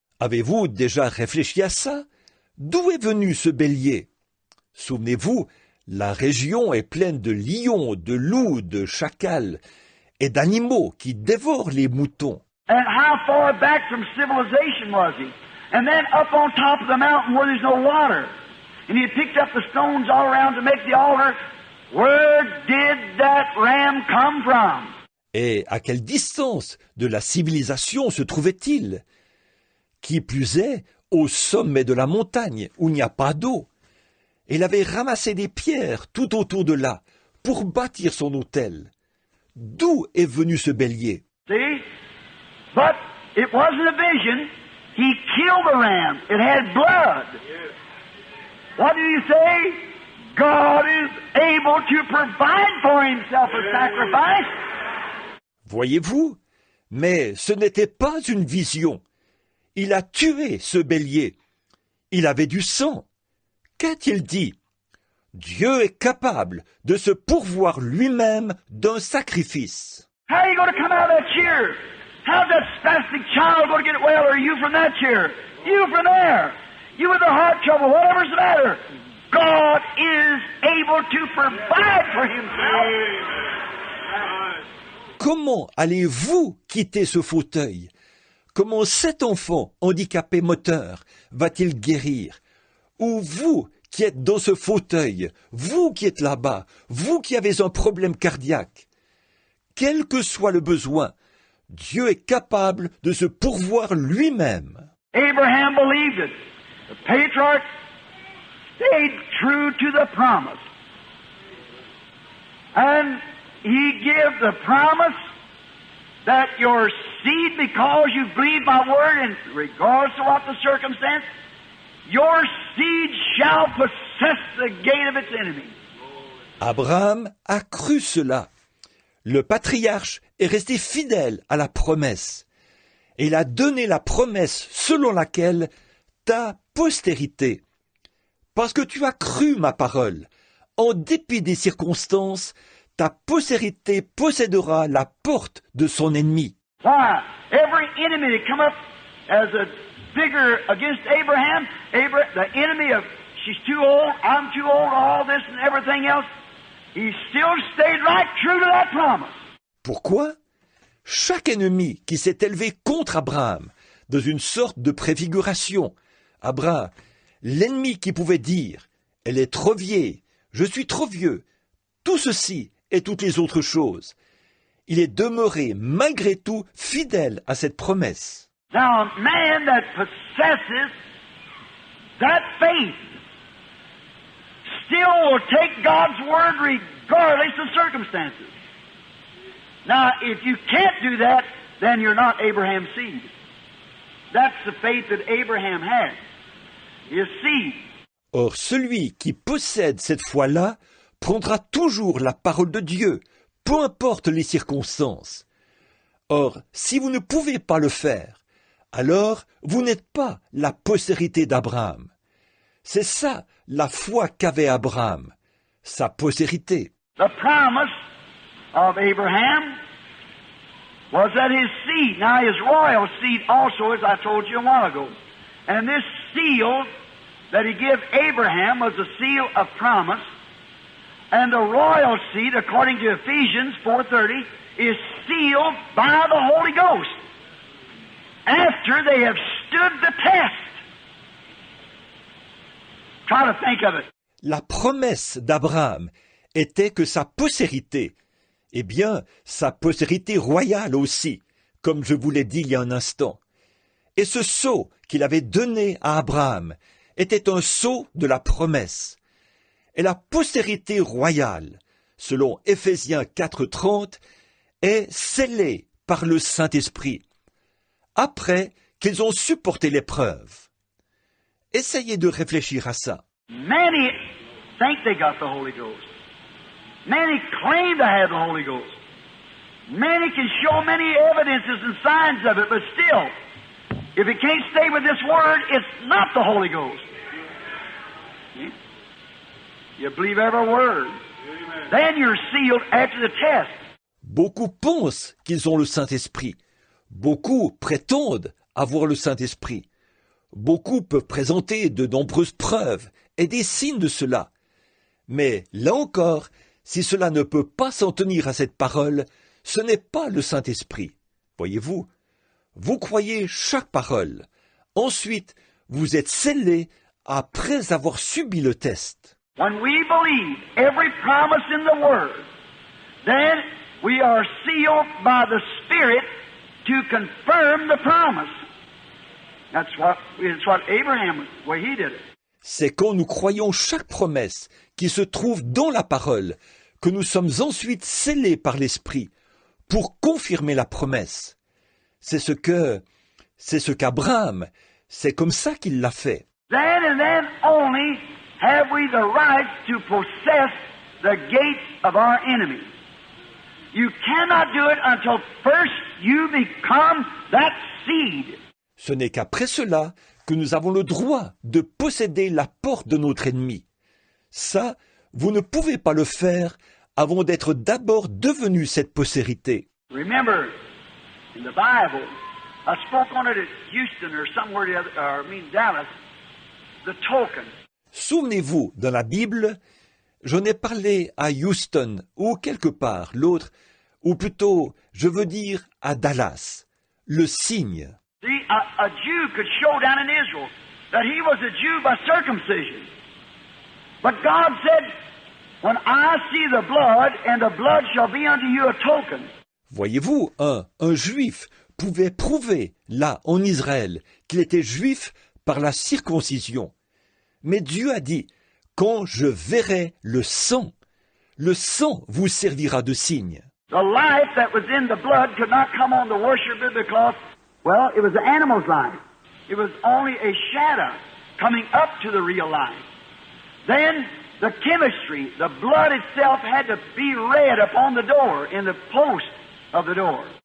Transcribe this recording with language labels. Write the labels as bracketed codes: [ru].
[fr] Avez-vous déjà réfléchi à ça? D'où est venu ce bélier? Souvenez-vous, la région est pleine de lions, de loups, de chacals et d'animaux qui dévorent les moutons. [en] And how far back from civilization was he? And then up on top of the mountain where there's no water. And he had picked up the stones all around to make the altar. Where did that ram come from? [fr] Et à quelle distance de la civilisation se trouvait-il? Qui plus est, au sommet de la montagne, où il n'y a pas d'eau. Il avait ramassé des pierres tout autour de là, pour bâtir son autel. D'où est venu ce bélier? [en] See? But it wasn't a vision. He killed the ram. It had blood. What did he say? God is able to provide for himself a sacrifice. [fr] Voyez-vous? Mais ce n'était pas une vision. Il a tué ce bélier. Il avait du sang. Qu'a-t-il dit? Dieu est capable de se pourvoir lui-même d'un sacrifice. [en] How are you going to come out of that chair? How's that spastic child going to get well, or you from that chair? You from there? You with the heart trouble, whatever's the matter. God is able to provide for himself. [fr] Comment allez-vous quitter ce fauteuil? Comment cet enfant handicapé moteur va-t-il guérir? Ou vous qui êtes dans ce fauteuil, vous qui êtes là-bas, vous qui avez un problème cardiaque, quel que soit le besoin, Dieu est capable de se pourvoir lui-même. [en] Abraham believed it. The patriarch stayed true to the promise. And he gave the promise that your seed, because you believe my word, and regardless of what the circumstance, your seed shall possess the gate of its enemy. [fr] Abraham a cru cela. Le patriarche est resté fidèle à la promesse. Et il a donné la promesse selon laquelle ta postérité, parce que tu as cru ma parole, en dépit des circonstances, ta postérité possédera la porte de son ennemi. [en] Why? Every enemy that come up as a figure against Abraham, the enemy of, she's too old, I'm too old, all this and everything else, he still stayed right true to that promise. [fr] Pourquoi? Chaque ennemi qui s'est élevé contre Abraham, dans une sorte de préfiguration, Abraham, l'ennemi qui pouvait dire « Elle est trop vieille, je suis trop vieux », tout ceci et toutes les autres choses, il est demeuré malgré tout fidèle à cette promesse. [en] Now, a man that possesses that faith still will take God's word regardless of circumstances. Now, if you can't do that, then you're not Abraham's seed. That's the faith that Abraham had, his seed. [fr] Or, celui qui possède cette foi-là prendra toujours la parole de Dieu, peu importe les circonstances. Or, si vous ne pouvez pas le faire, alors vous n'êtes pas la postérité d'Abraham. C'est ça la foi qu'avait Abraham, sa postérité. [en] The promise of Abraham was that his seed, now his royal seed also, as I told you a while ago, and this seal that he gave Abraham was a seal of promise, and the royal seed, according to Ephesians 4:30, is sealed by the Holy Ghost after they have stood the test. Try to think of it. [fr] La promesse d'Abraham était que sa postérité, eh bien, sa postérité royale aussi, comme je vous l'ai dit il y a un instant. Et ce sceau qu'il avait donné à Abraham était un sceau de la promesse. Et la postérité royale, selon Éphésiens 4:30, est scellée par le Saint-Esprit, après qu'ils ont supporté l'épreuve. Essayez de réfléchir à ça. [en] Many think they got the Holy Ghost. Many claim to have the Holy Ghost. Many can show many evidences and signs of it, but still, if it can't stay with this Word, it's not the Holy Ghost. You believe every word. Then you're sealed after the test. [fr] Beaucoup pensent qu'ils ont le Saint-Esprit. Beaucoup prétendent avoir le Saint-Esprit. Beaucoup peuvent présenter de nombreuses preuves et des signes de cela. Mais là encore, si cela ne peut pas s'en tenir à cette parole, ce n'est pas le Saint-Esprit. Voyez-vous, vous croyez chaque parole. Ensuite, vous êtes scellés après avoir subi le test. [en] When we believe every promise in the Word, then we are sealed by the Spirit to confirm the promise. That's what Abraham, what he did. [fr] C'est quand nous croyons chaque promesse qui se trouve dans la parole que nous sommes ensuite scellés par l'Esprit pour confirmer la promesse. C'est ce qu'Abraham, c'est comme ça qu'il l'a fait. [en] Then and then only have we the right to possess the gates of our enemy. You cannot do it until first you become that seed. [fr] Ce n'est qu'après cela que nous avons le droit de posséder la porte de notre ennemi. Ça, vous ne pouvez pas le faire avant d'être d'abord devenu cette postérité. [en] Remember, in the Bible, I spoke on it at Houston or somewhere the other, Dallas, the token. [fr] Souvenez-vous, dans la Bible, j'en ai parlé à Houston ou quelque part, l'autre, ou plutôt, je veux dire à Dallas, le signe. [en] See, a Jew could show down in Israel that he was a Jew by circumcision. But God said, when I see the blood, and the blood shall be unto you a token. [fr] Voyez-vous, un juif pouvait prouver, là, en Israël, qu'il était juif par la circoncision. Mais Dieu a dit, quand je verrai le sang vous servira de signe. [en] The life that was in the blood could not come on the worshiper because, well, it was the animal's life. It was only a shadow coming up to the real life. Then the chemistry, the blood itself had to be read upon the door, in the post of the door.